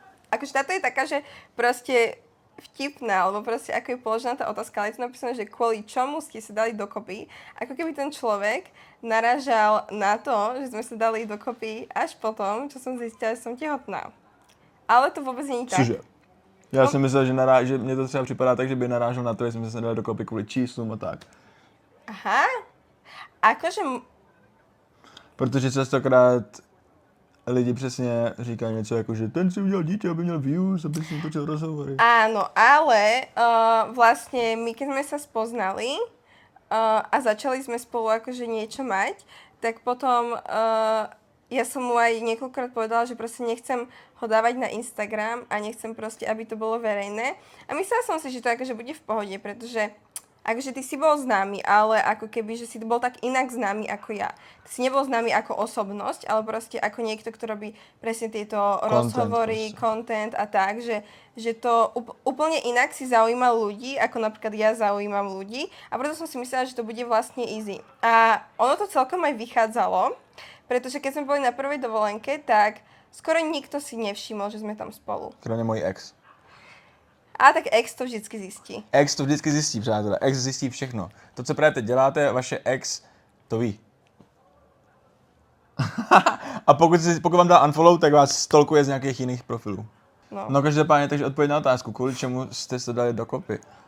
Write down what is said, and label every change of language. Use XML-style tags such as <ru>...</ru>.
<sk>Akože táto je taká, že proste vtipná, alebo proste ako je položená tá otázka, ale je to napísané, že kvôli čomu ste sa dali dokopy, ako keby ten človek naražal na to, že sme sa dali dokopy až potom, čo som zistila, že som tehotná. Ale to vôbec nie je tak.</sk> <cs>Cože? Já jsem myslel, že mně to třeba připadá tak, že by narážel na to, že jsme se dali dokopy kvůli číslům a tak.</cs> <sk>Aha. Akože...</sk> <cs>Protože častokrát lidi přesně říkají něco jako, že ten si udělal dítě, aby měl views, aby si točil rozhovory.</cs> <sk>Áno, ale vlastne my keď sme sa spoznali a začali sme spolu akože niečo mať, tak potom ja som mu aj niekoľkokrát povedala, že proste nechcem ho dávať na Instagram a nechcem proste, aby to bolo verejné. A myslela som si, že to akože bude v pohode, pretože akože ty si bol známy, ale ako keby, že si bol tak inak známy ako ja. Ty si nebol známy ako osobnosť, ale proste ako niekto, kto robí presne tieto rozhovory, content a tak, že to úplne inak si zaujíma ľudí, ako napríklad ja zaujímam ľudí. A preto som si myslela, že to bude vlastne easy. A ono to celkom aj vychádzalo, pretože keď sme boli na prvej dovolenke, tak skoro nikto si nevšimol, že sme tam spolu.</sk> <cs>Kromě mojí ex. A tak ex to vždycky zjistí. Ex to vždycky zjistí, přátelé. Ex zjistí všechno. To, co právě teď děláte, vaše ex to ví. A pokud vám dá unfollow, tak vás stalkuje z nějakých jiných profilů. No každopádně, takže odpověď na otázku, kvůli čemu jste se dali dokopy.</cs>